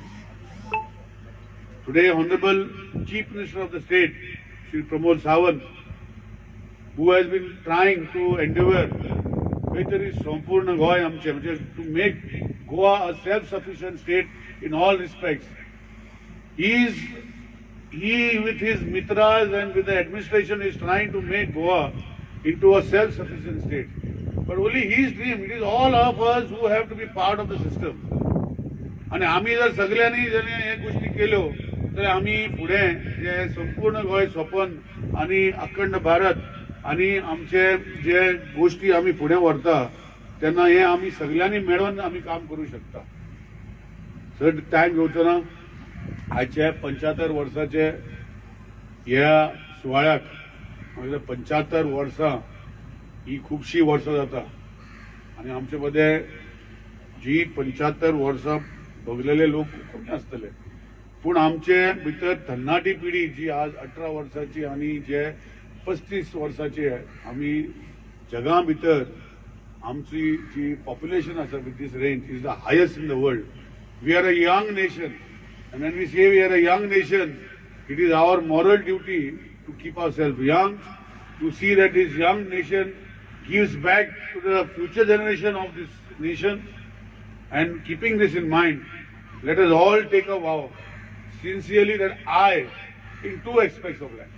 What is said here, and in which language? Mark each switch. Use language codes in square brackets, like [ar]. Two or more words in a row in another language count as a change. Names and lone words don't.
[en] Today, Honorable Chief Minister of the State, Shri Pramod Sawant, who has been trying to endeavor to make Goa a self-sufficient state in all respects. He with his mitras and with the administration is trying to make Goa into a self-sufficient state. But only his dream, it is all of us who have to be part of the system. [kok] आणि आम्ही जर सगळ्यांनी हे गोष्टी केल्यो तर आम्ही पुढे जे संपूर्ण गोय स्वपन आणि अखंड भारत आणि आमचे जे गोष्टी आम्ही पुढे व्हरता तेन्ना हे आम्ही सगळ्यांनी मेळून आम्ही काम करू शकता. चड टायम घेवचो ना. आजचे 75 वर्साचे ह्या सुवाळ्याक म्हणजे 75 वर्सां ही खूबशी वर्सां जाता आणि आमचे मध्ये जी 75 वर्सां भोगलेले लोक कमी आसतले, पूण आमचे भितर तरणाटी पिढी जी आज 18 वर्सांची आनी जे 35 वर्सांचे आमी जगा भितर आमची जी पॉप्युलेशन आसा [en] with this range is the highest in the world. we are a young nation, and when we say we are a young nation, it is our moral duty to keep ourselves young, to see that this young nation gives back to the future generation of this nation. And keeping this in mind, let us all take a vow sincerely that I, in two aspects of life.